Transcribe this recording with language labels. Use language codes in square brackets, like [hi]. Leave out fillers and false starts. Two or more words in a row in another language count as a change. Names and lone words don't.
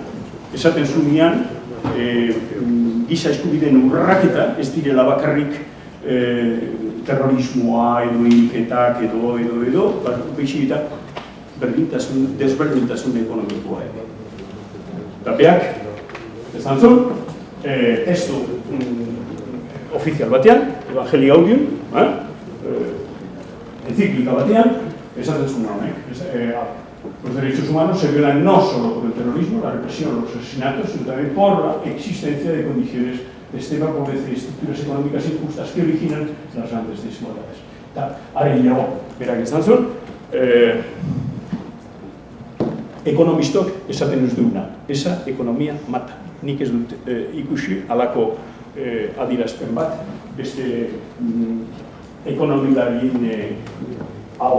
[eu] Esaten zunean, giza eskubideen urraketa ez direla bakarrik terrorismoa edo hilketak edo, baizik eta desberdintasun ekonomikoa. Eta beak, esan zuen, testu ofizial batean, Evangelii Gaudium, enciklika batean, esaten zuen honek. [es] Los derechos humanos se violan no solo por el terrorismo, la represión, los asesinatos, sino también por la existencia de condiciones de extrema pobreza y estructuras económicas injustas que originan las grandes desigualdades. [eu] Eta, are gehiago, berak esan zuen, ekonomistok esaten ez duguna, [es] esa ekonomia mata. [eu] Nik ez dut ikusi halako adierazpen bat, beste ekonomilarien hau.